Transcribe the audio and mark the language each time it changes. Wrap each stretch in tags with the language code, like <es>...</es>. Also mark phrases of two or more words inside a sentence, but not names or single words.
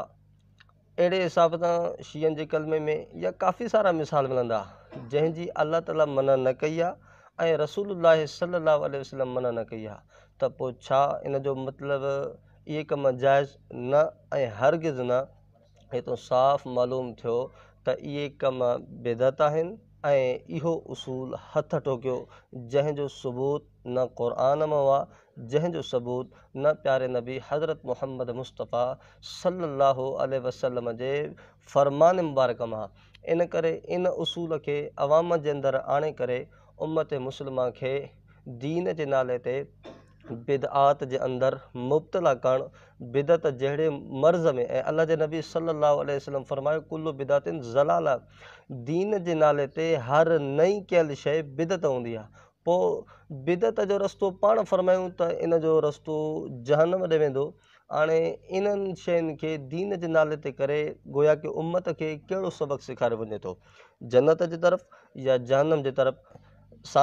<sd>अहिड़े हिसाब सां शियनि जे कलमे में या काफ़ी सारा मिसाल मिलंदा जंहिंजी अल्लाह ताला मना न कई आहे ऐं रसूलुल्लाह</sd> <ar>صلى الله عليه وسلم</ar> <sd>मना न कई आहे, त पोइ छा इन जो मतिलबु इहे कम जाइज़? न ऐं हरगिज़ न। हितो साफ़ मालूम थियो त इहे कम बिदत आहिनि ऐं इहो उसूल हथ टोकियो जंहिंजो सबूत न क़ुरान मां आहे, जंहिंजो सबूत न प्यारे नबी हज़रत मुहम्मद मुस्तफ़ा</sd> <ar>صلى الله عليه وسلم</ar> <sd>जे फ़रमान मुबारक मां। इन करे इन उसूल खे अवाम जे अंदरि आणे करे उम्मत मुस्लिमा खे दीन जे नाले ते बिदआत जे अंदरि मुब्तला करणु, बिदत जहिड़े मर्ज़ में, ऐं अल्लाह जे नबी</sd> <ar>صلى الله عليه وسلم</ar> <sd>फरमायो</sd> <ar>كل بدعة ضلالة,</ar> <sd>दीन जे नाले ते हर नई कयल शइ बिदत हूंदी आहे। पोइ बिदत जो रस्तो पाण फरमायूं त इन जो रस्तो जहन्नम ॾे वेंदो। हाणे इन्हनि शयुनि खे दीन जे नाले ते करे गोया कि उम्मत खे कहिड़ो सबक़ सेखारियो वञे थो, जन्नत जी तरफ़ या जहन्नम जी तरफ़?</sd>